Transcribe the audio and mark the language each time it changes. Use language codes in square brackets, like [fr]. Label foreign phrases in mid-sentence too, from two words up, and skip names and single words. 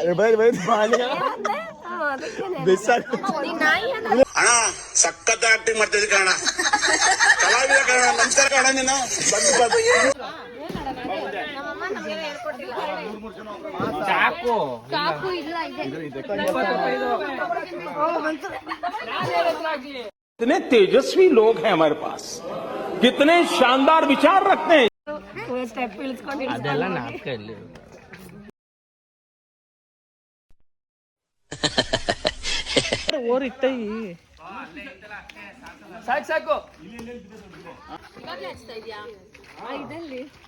[kn] ಅಣ್ಣ ಸಖತ್ ಆಕ್ಟಿಂಗ್ ಮಾಡ್ತಿದ್ದೆ ಕಣ. ಕಲಾವಿದ ಕಣ. ನಮಸ್ಕಾರ ಕಣ ನೀನು. ನಮ್ಮಮ್ಮ ನಮ್ಗೆ ಹೇಳ್ಕೊಟ್ಟಿಲ್ಲ. ಚಾಕು ಇಲ್ಲ ಇದೆ. [hi] कितने तेजस्वी लोग हैं हमारे पास, कितने शानदार विचार रखते हैं. [kn] ಸ್ಟೆಪ್ ಇಳಿಸ್ಕೊಂಡು ಅದೆಲ್ಲ ನಾಟಕ ಇಲ್ಲಿ. ಸಾಕು ಇದಲ್ಲಿ